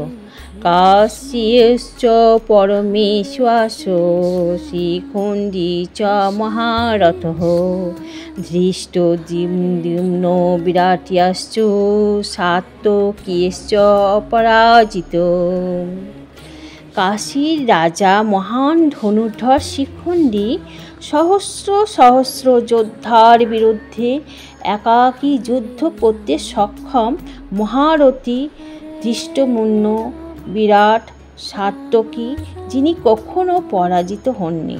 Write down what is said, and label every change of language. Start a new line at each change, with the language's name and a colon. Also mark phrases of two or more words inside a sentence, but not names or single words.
Sanskrit: काश्यश्च परमेश्वरस्य शिखण्डी च महारथः धृष्टद्युम्नो विराट्यश्च सात्यकीश्च अपराजितो।
Bangla: কাশীর রাজা মহান ধনুর্ধর শিখণ্ডী সহস্র সহস্র যোদ্ধার বিরুদ্ধে একাকী যুদ্ধ করতে সক্ষম মহারথী ধৃষ্টদ্যুম্ন বিরাট সাত্যকী, যিনি কখনো পরাজিত হননি।